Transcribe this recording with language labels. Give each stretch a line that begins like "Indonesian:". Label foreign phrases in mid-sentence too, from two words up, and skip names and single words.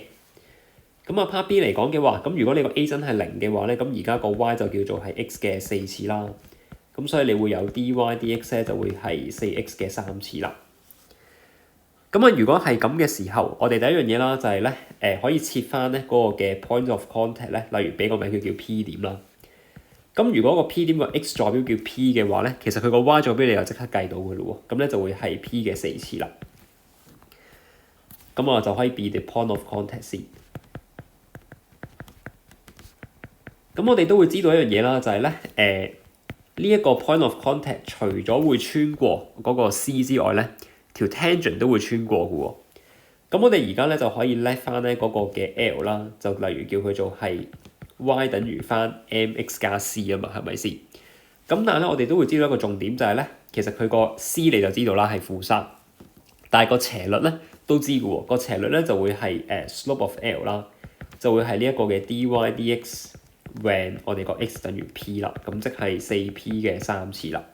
Cantonese: 咁啊 part B 嚟講嘅話，咁如果你個 A 真係0嘅話咧，咁而家個 y 就叫做係 x 嘅4次啦，咁所以你會有 dy dx 咧就會係 4x 嘅3次啦。咁啊如果係咁嘅時候，我哋第一樣嘢啦就係咧可以設翻咧嗰個嘅
English: point of contact
Cantonese: 咧，例如俾個名佢叫 P 點啦。咁如果個 P 點個 x 坐標叫 P 嘅話咧，其實佢個 y 坐標你就即刻計到嘅咯喎，咁咧就會係 P 嘅4次啦。咁我就可以
English: be the point of contact
Cantonese: 先。咁我哋都會知道一樣嘢啦，就係咧呢一個
English: point of contact
Cantonese: 除咗會穿過嗰個 C 之外咧，條 tangent 都會穿過嘅喎。咁我哋而家咧就可以叻翻咧嗰個嘅 L 啦，就例如叫佢做係 y 等於翻 mx 加 c 啊嘛，係咪先？咁但係咧我哋都會知道一個重點就係咧，其實佢個 c 你就知道啦係-3，但係個斜率咧都知嘅喎，個斜率咧就會係
English: slope of L
Cantonese: 啦，就會係呢一個嘅 dy dx when 我哋個 x 等於 p 啦，咁即係 4p 嘅3次啦。